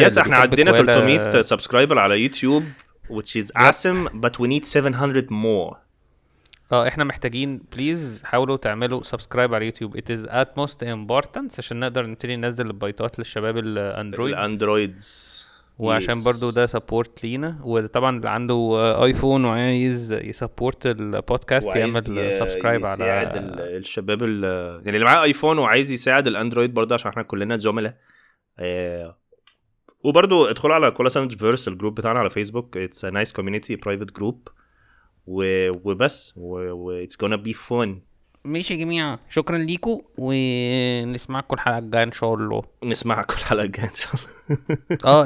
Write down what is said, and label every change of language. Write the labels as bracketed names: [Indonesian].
[Arabic] يس احنا عدينا 300 سبسكرايبر على يوتيوب [English] which is awesome but we need 700 more. [Arabic] احنا محتاجين بليز حاولوا تعملوا سبسكرايب على يوتيوب. [English] it is utmost importance [Arabic] عشان نقدر نبتدي ننزل البايتات للشباب الاندرويدز وعشان برضو ده سبورت لينا. وطبعا اللي عنده ايفون وعايز يسبورت البودكاست يعمل سبسكرايب على الشباب يعني اللي معاه ايفون وعايز يساعد الاندرويد برضو عشان احنا كلنا زملاء. وبرضو ادخلوا على كولا ساندويتش فيرس الجروب بتاعنا على فيسبوك. [English] it's a nice community private group [Arabic] وبس [English] it's gonna be fun. [Arabic] ماشي يا جماعة، شكرا ليكم ونسمعكم الحلقة الجاية ان شاء الله. نسمعكم الحلقة الجاية ان شاء الله.